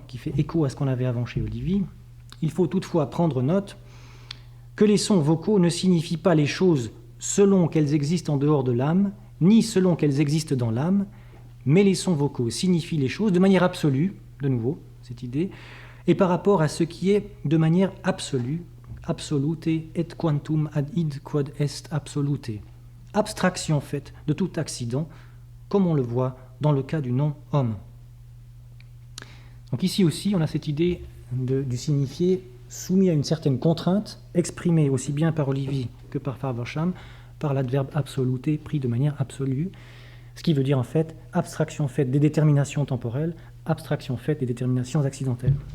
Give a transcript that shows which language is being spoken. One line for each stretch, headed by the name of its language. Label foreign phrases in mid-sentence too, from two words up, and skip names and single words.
French: qui fait écho à ce qu'on avait avant chez Olivier, il faut toutefois prendre note que les sons vocaux ne signifient pas les choses selon qu'elles existent en dehors de l'âme, ni selon qu'elles existent dans l'âme, mais les sons vocaux signifient les choses de manière absolue, de nouveau, cette idée, et par rapport à ce qui est de manière absolue,
Latin: absolute et quantum ad id quod est absolute.
French: Abstraction faite de tout accident, comme on le voit dans le cas du nom homme. Donc ici aussi, on a cette idée du signifié soumis à une certaine contrainte, exprimée aussi bien par Olivier que par Faversham, par l'adverbe absolute pris de manière absolue, ce qui veut dire en fait abstraction faite des déterminations temporelles, abstraction faite des déterminations accidentelles.